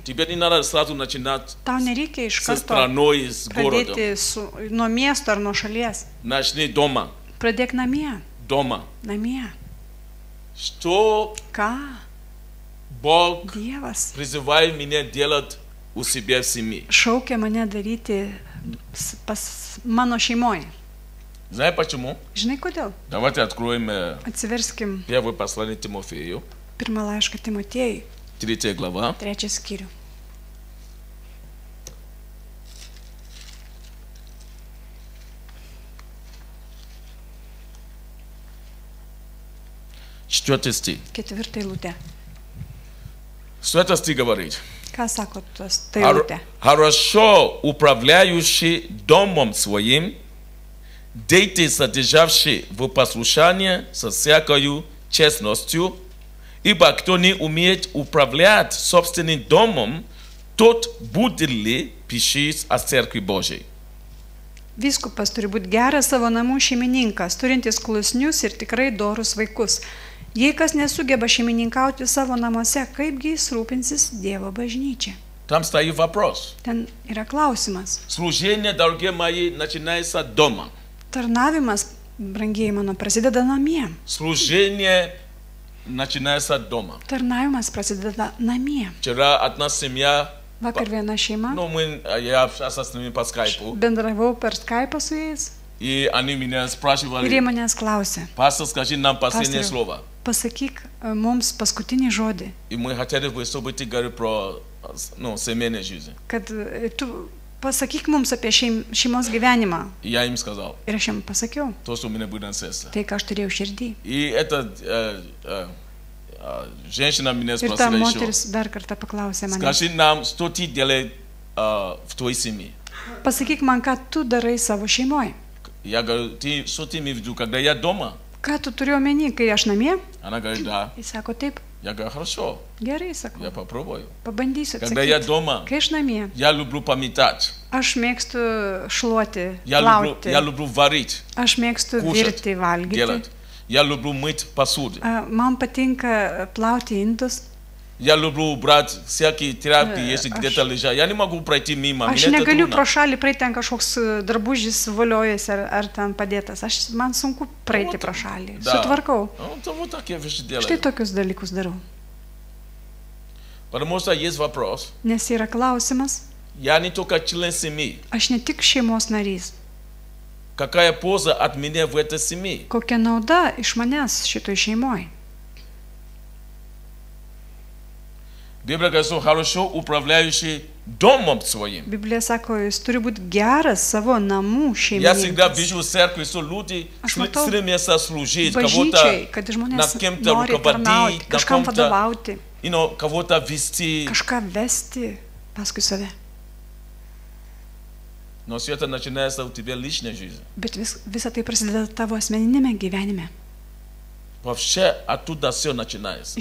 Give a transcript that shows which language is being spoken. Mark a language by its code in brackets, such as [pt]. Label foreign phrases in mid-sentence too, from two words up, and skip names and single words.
[ru] Тебе не надо сразу начинать [lt] Tau nereikia iš [ru] со [lt] karto [ru] страной, с городом. [lt] pradėti nuo miesto ar nuo šalies. [ru] Начни дома. [lt] Pradėk namie. [ru] Дома. [lt] Namie. [ru] Что [lt] Ką [ru] Бог [lt] Dievas [ru] призывает меня делать у себя в семье? [lt] šaukia mane daryti pas mano šeimoje? [ru] Знаешь почему? [lt] Žinai kodėl? [ru] Давайте откроем [lt] Atsiverskim [ru] первое послание Тимофею, [lt] pirmą laišką Timotiejui, [ru] 3 глава. [lt] 3 skyrių. [ru] Четвертый стих. [lt] 4 eilutė. [ru] Что это стих говорит? [lt] Ką sako tas ta eilutė? [ru] Хорошо управляющий домом своим, дети, содержавшие в послушании со всякою честностью, ибо кто не умеет управлять собственным домом, тот будет ли пищить о церкви Божией. [lt] Vyskupas turi būti geras savo namų šeimininkas, turintis klusnius ir tikrai dorus vaikus. Jei kas nesugeba šeimininkauti savo namuose, kaipgi jis rūpinsis Dievo bažnyčia? [ru] Там стоит вопрос. [lt] Ten yra klausimas. [ru] Служение, дорогие мои, начинается дома. [lt] Tarnavimas, brangiai mano, prasideda namie. [ru] Служение начинается дома. [lt] Tarnavimas prasideda namie. [ru] Вчера одна семья, [lt] Vakar viena šeima, [ru] я общался с ними по скайпу, [lt] bendravau per Skype'ą su jais [ru] и они меня [lt] ir jie [ru] спрашивали, [lt] manęs klausė, [ru] пастор, скажи нам последнее [lt] Pastoriau. [ru] слово. [lt] pasakyk mums paskutinį žodį, [ru] И мы хотели бы, чтобы ты говорил про семейную жизнь. [lt] kad tu pasakyk mums apie šeimos gyvenimą. [ru] И я им сказал, [lt] Ir aš jam pasakiau, [ru] то, что у меня будет на сердце. [lt] tai ką aš turėjau širdį. [ru] И эта женщина меня [lt] Ir ta [ru] спросила еще, [lt] moteris dar kartą paklausė mane, [ru] скажи нам, что ты делаешь в твоей семье. [lt] pasakyk man, ką tu darai savo šeimoje. [ru] Я говорю, что ты имеешь в виду, когда я дома? [lt] Ką tu turi omeny, kai aš namie? [ru] Она говорит, да. [lt] Jis sako, taip, [ru] Я говорю, хорошо, [lt] gerai, sakau, [ru] я попробую. [lt] pabandysiu [ru] Когда я [lt] atsakyti. [ru] дома, [lt] Kai aš namie, [ru] я люблю пометать, [lt] aš mėgstu šluoti, [ru] я [lt] plauti, [ru] люблю варить, [lt] aš mėgstu [ru] кушать, [lt] virti, valgyti. [ru] делать. Я люблю мыть посуду. [lt] Man patinka plauti indus. [ru] Я люблю брать всякие тряпки, если где-то лежат. Я не могу пройти мимо. [lt] Aš [ru] Мне это [lt] negaliu [ru] трудно. [lt] pro šalį praeiti, ten kažkoks drabužis voliojasi ar ten padėtas. Man sunku praeiti pro šalį. [ru] Да. [lt] Sutvarkau. [ru] Ну, то вот такие вещи [lt] Štai [ru] делают. [lt] tokius dalykus darau. [ru] Потому что есть вопрос. [lt] Nes yra klausimas, [ru] Я не только член семьи. [lt] aš ne tik šeimos narys. [ru] Какая польза от меня в этой семье? [lt] Kokia nauda iš manęs šitoj šeimoje? [ru] Библия говорит, что хорошо управляющий домом своим. [lt] Biblija sako, jis turi būti geras savo namų [ru] Я всегда [lt] šeimininkas. [ru] вижу в церкви, что люди [lt] Aš matau [ru] стремятся служить, [lt] Bažnyčiai, [ru] кого-то, [lt] kad [ru] над [lt] žmonės [ru] кем-то [lt] nori tarnauti, [ru] руководить, на [lt] kažkam [ru] ком-то, [lt] vadovauti, [ru] кого-то вести. [lt] kažką vesti paskui save. [ru] Но все это начинается у тебя личная жизнь. [lt] Bet visa tai prasideda tavo asmeninėme gyvenime. [ru] Вообще оттуда все начинается.